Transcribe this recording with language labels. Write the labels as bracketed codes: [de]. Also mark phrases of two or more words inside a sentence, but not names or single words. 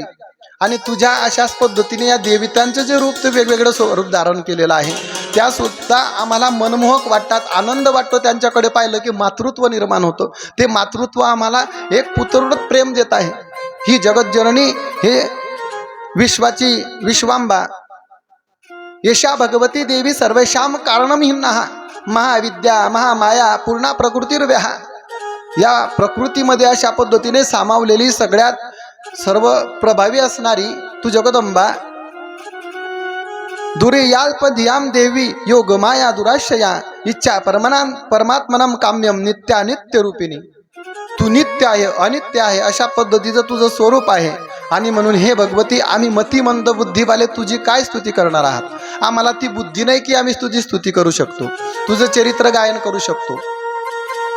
[mr] आणि तुझ्या अशाच पद्धतीने या देवतांचं जे रूप ते वेगवेगळं स्वरूप धारण केलेलं आहे, त्या सुद्धा आम्हाला मनमोहक वाटतात, आनंद वाटतो. त्यांच्याकडे पाहिलं की मातृत्व निर्माण होतं. ते मातृत्व आम्हाला एक पुत्रवत प्रेम देत आहे. ही जगज्जननी, हे विश्वाची विश्वांबा, [sa] यशा भगवती देवी सर्वेशाम कारणमहिम्नः महाविद्या महामाया पूर्णा प्रकृतिर्व्यहा. [mr] या प्रकृतीमध्ये अशा पद्धतीने सामावलेली सगळ्यात सर्व प्रभावी असणारी तू जगदंबा, [sa] दुर्याल्पधियाम देवी योगमाया दुराशया इच्छा परमात्मनम काम्यम नित्यानित्य रूपिणी. [mr] तू नित्य आहे, अनित्य आहे, अशा पद्धतीचं तुझं स्वरूप आहे. आणि म्हणून हे भगवती, आम्ही मतिमंद बुद्धीवाले तुझी काय स्तुती करणार आहात. आम्हाला ती बुद्धी नाही की आम्ही तुझी स्तुती करू शकतो, तुझं चरित्र गायन करू शकतो.